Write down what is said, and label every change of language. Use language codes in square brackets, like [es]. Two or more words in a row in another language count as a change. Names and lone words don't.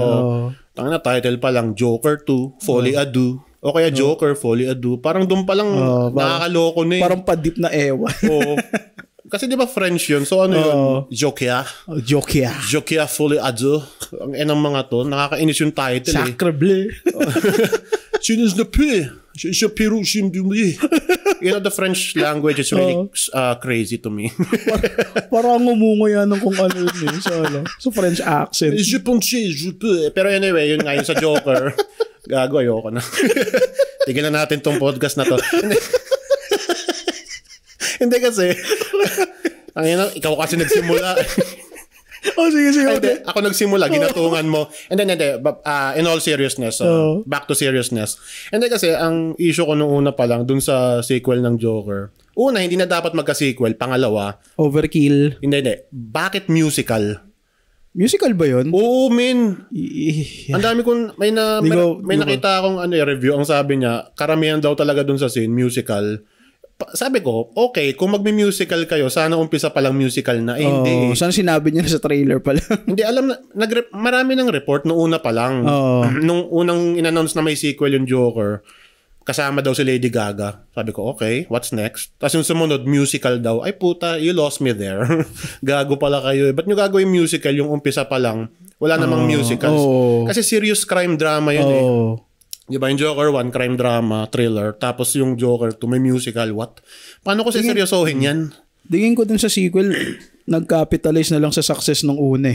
[tl] Tangina title pa lang, Joker 2, Folie à Deux. O kaya Joker, Folie à Deux. Parang dun pa lang nakakaloko na Parang padip na ewan. Kasi di ba French yun? So yun? Jokia, Folie à Deux. Ang enang mga to, nakakainis yung title [fr] Sacre bleu. Chines ne peut. Je Peru chim du mie. [en] The French language is really crazy to me. [tl] Parang umungo yan ng kung ano yun sa French accent. [fr] Je pense, je peux. [tl] Pero anyway, yun nga yun sa Joker. Gago, ayoko na. Tigilan natin tong podcast na to. Hindi kasi. Ikaw kasi nagsimula. Sige. Ako nagsimula, ginatungan mo. [en] And then, in all seriousness, back to seriousness. And then [tl] kasi, ang issue ko nung una pa lang, dun sa sequel ng Joker, una, hindi na dapat magka-sequel. Pangalawa, overkill. Hindi. Bakit musical? Musical ba yun? Oo, min. Ang dami kong, may nakita akong review, ang sabi niya, karamihan daw talaga dun sa scene, musical. Sabi ko, okay, kung magmi-musical kayo, sana umpisa pa lang musical na. Hindi. Sana sinabi niya sa trailer pala. Hindi, alam na, marami ng report noong una pa lang. Nung unang in-announce na may sequel yung Joker, kasama daw si Lady Gaga. Sabi ko, okay, [en] what's next? [tl] Tapos yung sumunod, musical daw. Ay puta, [en] you lost me there. [tl] Gago pala kayo. Ba't nyo gagawin musical yung umpisa pa lang? Wala namang musicals. Kasi [en] serious crime drama [tl] yun Diba yung Joker 1, [en] crime drama, thriller. [tl] Tapos yung Joker 2, may musical. What? Paano ko seryosohin yan? Tingin ko dun sa sequel, nag-capitalize na lang sa success ng una